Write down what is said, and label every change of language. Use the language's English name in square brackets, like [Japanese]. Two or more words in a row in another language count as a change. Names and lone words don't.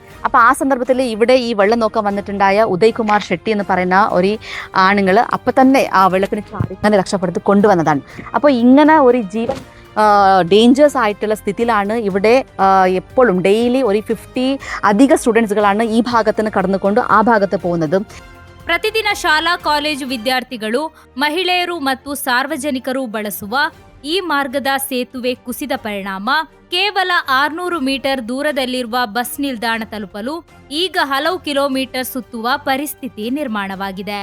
[Malayalam] അപ്പോൾ ആ സന്ദർഭത്തിൽ ഇവിടെ ഈ വെള്ളം നോക്കാൻ വന്നിട്ടുണ്ടായ ഉദയ്കുമാർ ഷെട്ടി എന്ന് പറയുന്ന ഒരു ആണുങ്ങൾ അപ്പം തന്നെ ആ വെള്ളത്തിന് ചാടി അങ്ങനെ രക്ഷപ്പെടുത്തി കൊണ്ടുവന്നതാണ്. അപ്പോൾ ഇങ്ങനെ ഒരു ജീവൻ ഡേഞ്ചേഴ്സ് ആയിട്ടുള്ള സ്ഥിതിയിലാണ് ഇവിടെ എപ്പോഴും ഡെയിലി ഒരു 50 അധിക സ്റ്റുഡൻസുകളാണ് ഈ ഭാഗത്ത് നിന്ന് കടന്നുകൊണ്ട് [Kannada] ಆ ಭಾಗಕ್ಕೆ [Malayalam] പോകുന്നത്. [Kannada] ಪ್ರತಿದಿನ ಶಾಲಾ ಕಾಲೇಜು ವಿದ್ಯಾರ್ಥಿಗಳು, ಮಹಿಳೆಯರು ಮತ್ತು ಸಾರ್ವಜನಿಕರು ಬಳಸುವ ಈ ಮಾರ್ಗದ ಸೇತುವೆ ಕುಸಿದ ಪರಿಣಾಮ ಕೇವಲ 600 ಮೀಟರ್ ದೂರದಲ್ಲಿರುವ ಬಸ್ ನಿಲ್ದಾಣ ತಲುಪಲು ಈಗ ಹಲವು ಕಿಲೋಮೀಟರ್ ಸುತ್ತುವ ಪರಿಸ್ಥಿತಿ ನಿರ್ಮಾಣವಾಗಿದೆ.